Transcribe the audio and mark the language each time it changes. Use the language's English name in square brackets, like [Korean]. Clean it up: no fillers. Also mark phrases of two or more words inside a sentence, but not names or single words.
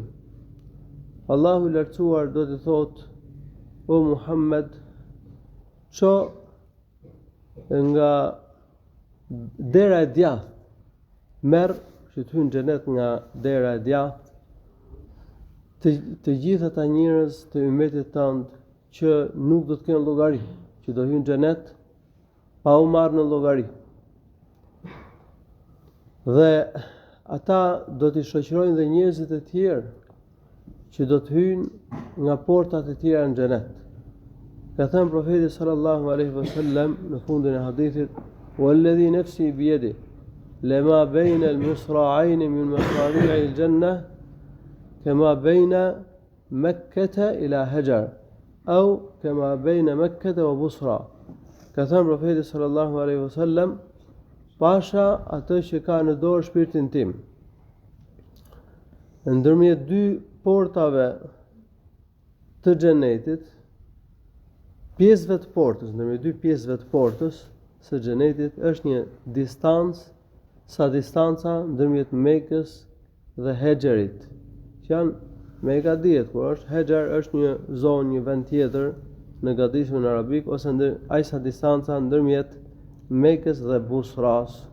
[Albanian] Allahu i lartësuar do të thot, o Muhammed, ço nga dera e djathtë, merr që të hynë në xhenet nga dera e djathtë, të gjithë ata njerëz të ummetit tënd që nuk do të kenë llogari, që do hyjnë në xhenet pa u marrë në llogari. Dhe ata do t'i shoqërojnë dhe njerëzit e tjerë që do të hyjnë nga portat e tjera në xhenet. Ka thënë profeti [Arabic] صلى الله عليه وسلم [Albanian] në fundin e hadithit: [Arabic] "والذي نفسي بيده، لما بين المصراعين من مصاريع الجنة كما بين مكة إلى هجر، أو كما بين مكة وبصرى." [Albanian] Ka thënë profeti [Arabic] صلى الله عليه وسلم: [Albanian] "Pasha atë që ka në dorë shpirtin tim, ndërmjet dy portave të xhenetit, pjesëve të portës, ndërmjet dy pjesëve të portës së xhenetit është një distancë sa distanca ndërmjet Mekës dhe Hajarit, që janë Meka dihet kur është, Hajar është një zonë, një vend tjetër në gadismin arabik, ose aq sa distanca ndërmjet Mekës dhe Busras."